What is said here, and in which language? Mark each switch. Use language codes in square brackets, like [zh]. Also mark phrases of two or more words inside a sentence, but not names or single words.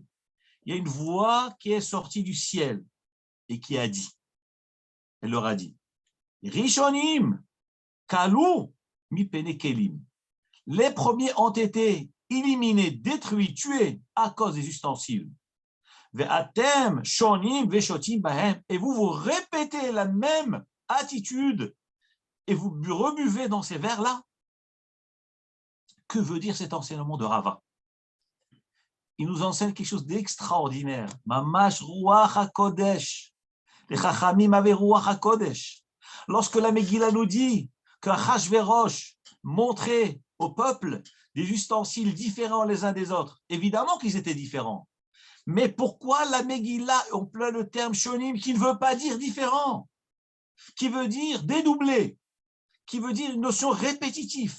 [fr] Il y a une voix qui est sortie du ciel et qui a dit, elle leur a dit, [he] ראשונים כלו מפני כלים. [fr] Les premiers ont été éliminé, détruit, tué à cause des ustensiles. [he] ואתם שונים ושותים בהם. [fr] Et vous, vous répétez la même attitude et vous rebuvez dans ces verres-là. Que veut dire cet enseignement de Rava? Il nous enseigne quelque chose d'extraordinaire. [he] ממש רוח הקודש. [fr] Les chachamim avaient [he] רוח הקודש. [fr] Lorsque la Megillah nous dit que Achashverosh montrait au peuple des ustensiles différents les uns des autres, évidemment qu'ils étaient différents. Mais pourquoi la Megillah emploie le terme shonim qui ne veut pas dire différent, qui veut dire dédoublé, qui veut dire une notion répétitive?